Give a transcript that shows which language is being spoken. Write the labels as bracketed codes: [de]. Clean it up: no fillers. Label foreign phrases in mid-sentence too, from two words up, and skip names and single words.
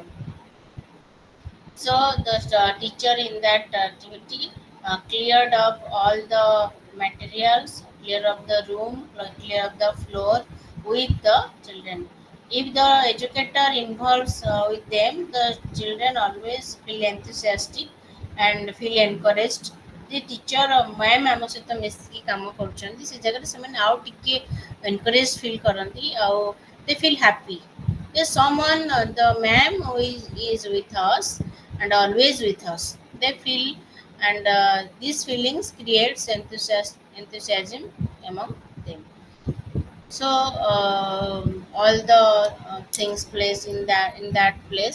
[en] So the teacher in that activity cleared up all the materials, clear up the room, clear up the floor with the children. If the educator involves with them, the children always feel enthusiastic and feel encouraged. The teacher [or] ମ୍ୟାମ୍ ଆମ ସହିତ ମିଶିକି କାମ କରୁଛନ୍ତି ସେ ଜାଗାରେ ସେମାନେ ଆଉ ଟିକେ [en] encourage feel [or] କରନ୍ତି ଆଉ [en] they feel happy. Yes, someone, the ma'am who is with us and always with us. They feel, and these feelings creates enthusiasm among them. So all the things placed in that place.